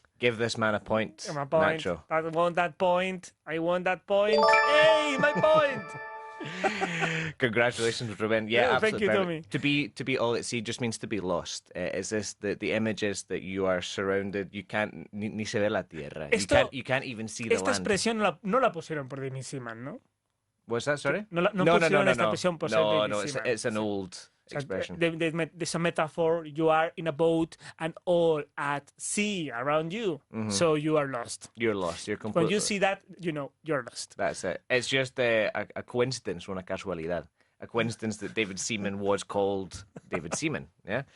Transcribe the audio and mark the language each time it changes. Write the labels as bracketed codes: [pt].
[en] Give this man a point, My point. Nacho. I want that point. I want that point. Hey, my point. Congratulations, Rubén. Yeah, Yeah, thank absolutely you, perfect. To be all at sea just means to be lost. Is this the image is that you are surrounded? You can't [es] ni se ve la tierra. [en] You can't even see the [es] Esta [en] land. [es] expresión no la pusieron por David Seaman, ¿no? [en] What's that? Sorry. [es] No pusieron esta expresión por ser David Seaman. [en] It's an old [es] O sea, [en] expression. there's a metaphor. You are in a boat and all at sea around you, so you are lost. You're lost. You're completely. When you see that, you know you're lost. That's it. It's just a coincidence, [es] una casualidad. [en] A coincidence that David Seaman was called David Seaman. Yeah.